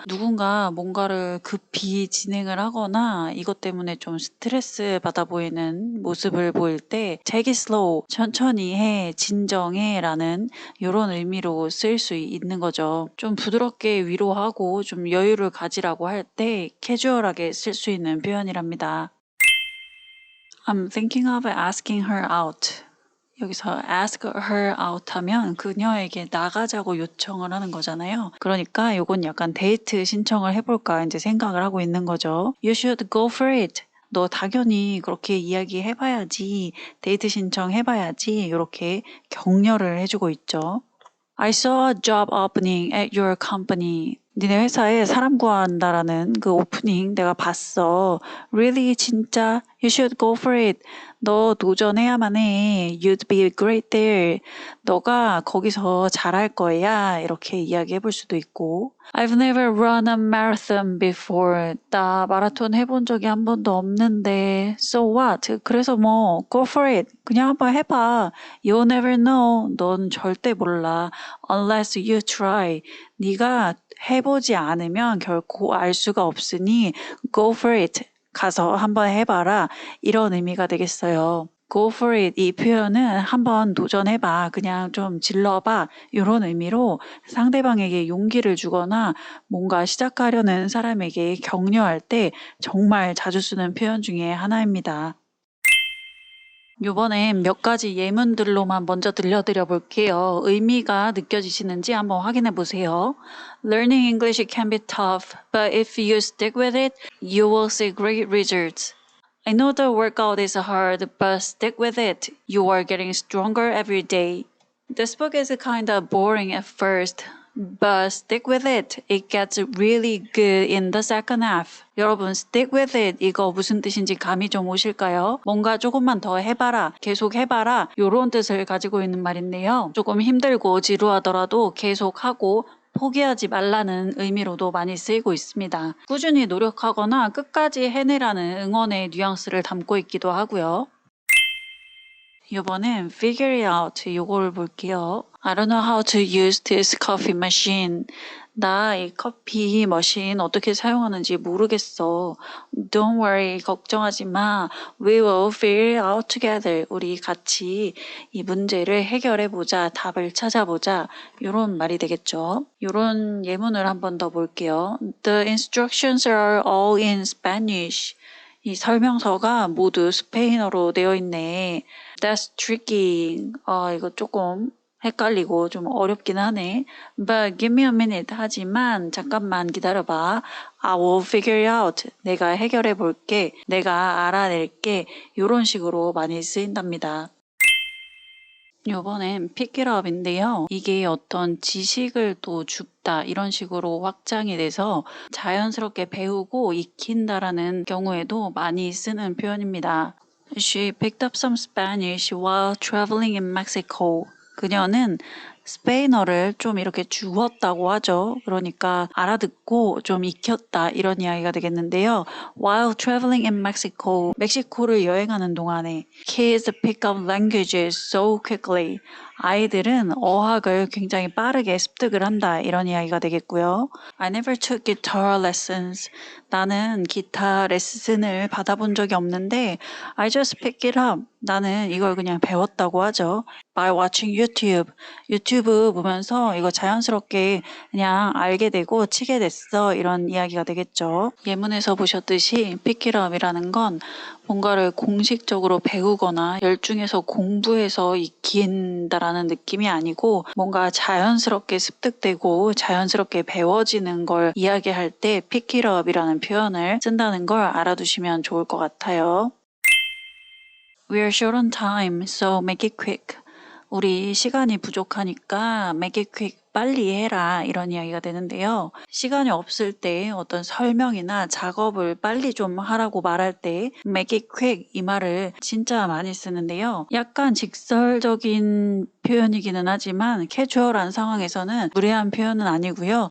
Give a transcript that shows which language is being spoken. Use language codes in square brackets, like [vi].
[ko] 누군가 뭔가를 급히 진행을 하거나 이것 때문에 좀 스트레스 받아 보이는 모습을 보일 때 [en] take it slow. [ko] 천천히 해. 진정해. 라는 이런 의미로 쓰일 수 있는 거죠. 좀 부드럽게 위로하고 좀 여유를 가지라고 할 때 캐주얼하게 쓸 수 있는 표현이랍니다. [en] I'm thinking of asking her out. [ko] 여기서 ask her out 하면 그녀에게 나가자고 요청을 하는 거잖아요. 그러니까 이건 약간 데이트 신청을 해볼까 이제 생각을 하고 있는 거죠. [en] You should go for it. [ko] 너 당연히 그렇게 이야기해봐야지. 데이트 신청해봐야지. 이렇게 격려를 해주고 있죠. [en] I saw a job opening at your company. [ko] 니네 회사에 사람 구한다라는 그 오프닝 내가 봤어. [en] Really? [ko] 진짜? [en] You should go for it. [ko] 너 도전해야만 해. [en] You'd be great there. [ko] 너가 거기서 잘할 거야. 이렇게 이야기해 볼 수도 있고. [en] I've never run a marathon before. [ko] 나 마라톤 해본 적이 한 번도 없는데. [en] So what? [ko] 그래서 뭐 [en] go for it. [ko] 그냥 한번 해봐. [en] You'll never know. [ko] 넌 절대 몰라. [en] Unless you try. [ko] 네가 해보지 않으면 결코 알 수가 없으니 [en] go for it. [ko] 가서 한번 해봐라. 이런 의미가 되겠어요. [en] Go for it. [ko] 이 표현은 한번 도전해봐. 그냥 좀 질러봐. 이런 의미로 상대방에게 용기를 주거나 뭔가 시작하려는 사람에게 격려할 때 정말 자주 쓰는 표현 중에 하나입니다. 이번엔 몇 가지 예문들로만 먼저 들려드려 볼게요. 의미가 느껴지시는지 한번 확인해 보세요. [en] Learning English can be tough, but if you stick with it, you will see great results. I know the workout is hard, but stick with it. You are getting stronger every day. This book is kind of boring at first, but stick with it. It gets really good in the second half. [ko] 여러분, [en] stick with it. [ko] 이거 무슨 뜻인지 감이 좀 오실까요? 뭔가 조금만 더 해봐라. 계속 해봐라. 이런 뜻을 가지고 있는 말인데요. 조금 힘들고 지루하더라도 계속하고 포기하지 말라는 의미로도 많이 쓰이고 있습니다. 꾸준히 노력하거나 끝까지 해내라는 응원의 뉘앙스를 담고 있기도 하고요. 이번엔 figure it out 이걸 볼게요. [en] I don't know how to use this coffee machine. [ko] 나 이 커피 머신 어떻게 사용하는지 모르겠어. [en] Don't worry, [ko] 걱정하지 마. [en] We will figure it out together. [ko] 우리 같이 이 문제를 해결해 보자. 답을 찾아보자. 이런 말이 되겠죠. 이런 예문을 한 번 더 볼게요. [en] The instructions are all in Spanish. [ko] 이 설명서가 모두 스페인어로 되어 있네. [en] That's tricky. [ko] 이거 조금 헷갈리고 좀 어렵긴 하네. [en] But give me a minute. [ko] 하지만 잠깐만 기다려봐. [en] I will figure it out. [ko] 내가 해결해 볼게. 내가 알아낼게. 이런 식으로 많이 쓰인답니다. 이번엔 pick it up인데요. 이게 어떤 지식을 또 줍다 이런 식으로 확장이 돼서 자연스럽게 배우고 익힌다라는 경우에도 많이 쓰는 표현입니다. [en] She picked up some Spanish while traveling in Mexico. [ko] 그녀는 스페인어를 좀 이렇게 주웠다고 하죠. 그러니까 알아듣고 좀 익혔다 이런 이야기가 되겠는데요. [en] While traveling in Mexico, [ko] 멕시코를 여행하는 동안에 [en] kids pick up languages so quickly. [ko] 아이들은 어학을 굉장히 빠르게 습득을 한다 이런 이야기가 되겠고요. [en] I never took guitar lessons. [ko] 나는 기타 레슨을 받아본 적이 없는데 [en] I just pick it up. [ko] 나는 이걸 그냥 배웠다고 하죠. [en] By watching YouTube. [ko] 유튜브 보면서 이거 자연스럽게 그냥 알게 되고 치게 됐어. 이런 이야기가 되겠죠. 예문에서 보셨듯이 pick it up이라는 건 뭔가를 공식적으로 배우거나 열중해서 공부해서 익힌다라는 느낌이 아니고 뭔가 자연스럽게 습득되고 자연스럽게 배워지는 걸 이야기할 때 pick it up이라는 표현을 쓴다는 걸 알아두시면 좋을 것 같아요. [en] We are short on time, so make it quick. [ko] 우리 시간이 부족하니까 [en] make it quick. [ko] 빨리 해라 이런 이야기가 되는데요. 시간이 없을 때 어떤 설명이나 작업을 빨리 좀 하라고 말할 때 make it quick 이 말을 진짜 많이 쓰는데요. 약간 직설적인 표현이기는 하지만 캐주얼한 상황에서는 무례한 표현은 아니고요.